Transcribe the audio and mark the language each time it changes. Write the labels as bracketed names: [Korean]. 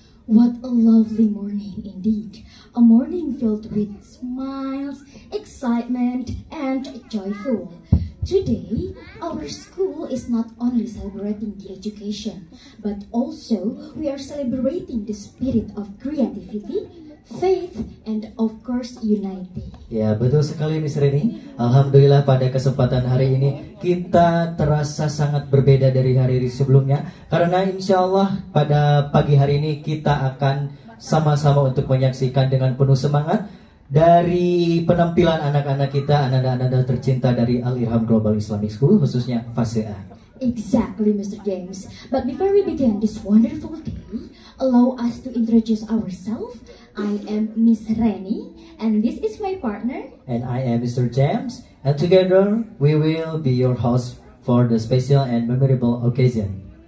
[English] What a lovely morning indeed. A morning filled with smiles, excitement, and joyful. Today, our school is not only celebrating the education, but also we are celebrating the spirit of creativity, faith, and of course unity. [Indonesian] Ya, betul sekali Miss Reni. Alhamdulillah pada kesempatan hari ini kita terasa sangat berbeda dari hari-hari sebelumnya. Karena insya Allah pada pagi hari ini kita akan sama-sama untuk menyaksikan dengan penuh semangat dari penampilan anak-anak kita, anak-anak tercinta dari Al-Irham Global Islamic School, khususnya fase A. [English] Exactly, Mr. James. But before we begin this wonderful day, allow us to introduce ourselves. I am Miss Reni, and this is my partner. And I am Mr. James, and together we will be your host for the special and memorable occasion.